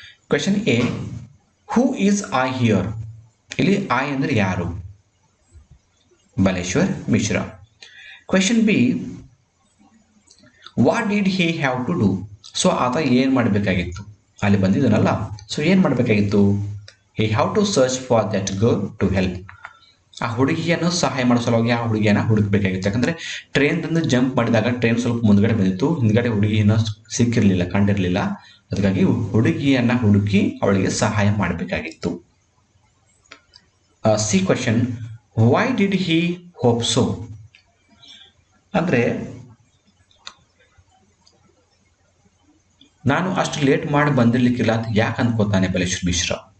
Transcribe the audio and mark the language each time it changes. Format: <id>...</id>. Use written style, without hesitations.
<en>Question A, who is I here.</en> <kn>ಇಲ್ಲಿ I ಅಂದರೆ ಯಾರು? Baleshwar Mishra.</kn> <en>Question B, what did he have to do.</en> <kn>So ಆತ ಏನು ಮಾಡಬೇಕಾಗಿತ್ತು? ಅಲ್ಲಿ ಬಂದಿದ್ದನಲ್ಲ, ಸೊ ಏನು ಮಾಡಬೇಕಾಗಿತ್ತು?</kn> <en>he have to search for that girl to help.</en> <kn>ಆ ಹುಡುಗಿಯನ್ನು ಸಹಾಯ ಮಾಡೋ ಸಲುವಾಗಿ ಆ ಹುಡುಗಿಯನ್ನ ಹುಡುಕಬೇಕಾಗಿತ್ತು. ಯಾಕಂದ್ರೆ ಟ್ರೈನ್ ತಂದು ಜಂಪ್ ಮಾಡಿದಾಗ ಟ್ರೈನ್ ಸ್ವಲ್ಪ ಮುಂದ್ಗಡೆ ಬಂದಿತ್ತು, ಹಿಂದ್ಗಡೆ ಹುಡುಗಿಯನ್ನು ಸಿಕ್ಕಿರ್ಲಿಲ್ಲ, ಕಂಡಿರ್ಲಿಲ್ಲ. ಅದಕ್ಕಾಗಿ ಹುಡುಗಿಯನ್ನ ಹುಡುಕಿ ಅವಳಿಗೆ ಸಹಾಯ ಮಾಡಬೇಕಾಗಿತ್ತು.</kn> <en>C question, why did he hope so?</en> <kn>ಅಂದ್ರೆ ನಾನು ಅಷ್ಟು ಲೇಟ್ ಮಾಡಿ ಬಂದಿರ್ಲಿಕ್ಕಿಲ್ಲ ಅಂತ ಯಾಕೆ ಅನ್ಕೋತಾನೆ ಬಲೇಶ್ವರ್ ಮಿಶ್ರಾ?</kn>